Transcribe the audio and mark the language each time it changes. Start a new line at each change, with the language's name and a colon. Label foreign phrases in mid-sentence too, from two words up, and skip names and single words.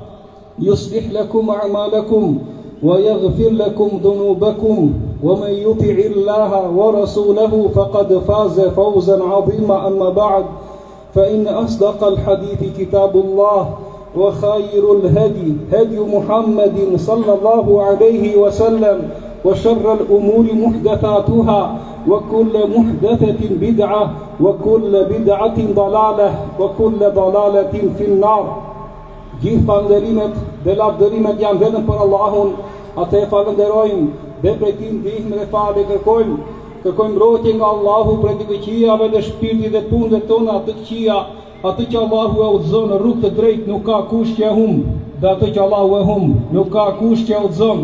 Arabic: يصلح لكم أعمالكم ويغفر لكم ذنوبكم ومن يطع الله ورسوله فقد فاز فوزا عظيما أما بعد فإن أصدق الحديث كتاب الله وخير الهدي هدي محمد صلى الله عليه وسلم وشر الأمور محدثاتها وكل محدثة بدعة وكل بدعة ضلالة وكل ضلالة في النار.
Albanian: Gjithë falënderimet dhe lavdërimet janë vetëm për Allahun, atë e falenderojmë dhe prej tij ndihmë dhe falë kërkojmë mbrojtje nga Allahu prej të këqijave dhe shpirtit dhe punëve tona të këqija. Atë që Allahu e udhëzon në rrugë të drejtë nuk ka kush që e humb, dhe atë që Allahu e humb nuk ka kush që e udhëzon.